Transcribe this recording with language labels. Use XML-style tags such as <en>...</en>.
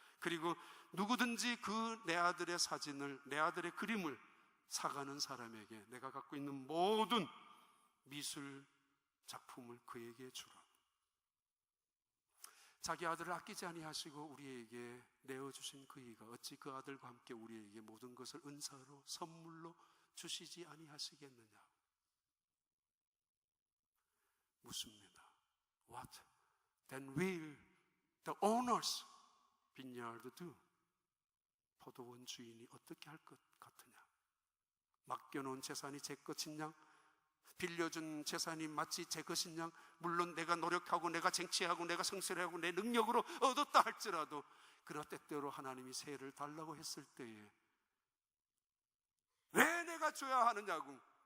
<ko>그리고 누구든지 그 내 아들의 사진을, 내 아들의 그림을 사가는 사람에게 내가 갖고 있는 모든 미술 작품을 그에게 주라. 자기 아들을 아끼지 아니하시고 우리에게 내어주신 그이가 어찌 그 아들과 함께 우리에게 모든 것을 은사로 선물로 주시지 아니하시겠느냐. 묻습니다.</ko> <en>What then will the owners vineyard do?</en> <ko>포도원 주인이 어떻게 할 것 같으냐? 맡겨놓은 재산이 제 것인 양, 빌려준 재산이 마치 제 것인 양, 물론 내가 노력하고 내가 쟁취하고 내가 성실하고 내 능력으로 얻었다 할지라도 그러 때때로 하나님이 세를 달라고 했을 때에 왜 내가 줘야 하느냐고.</ko>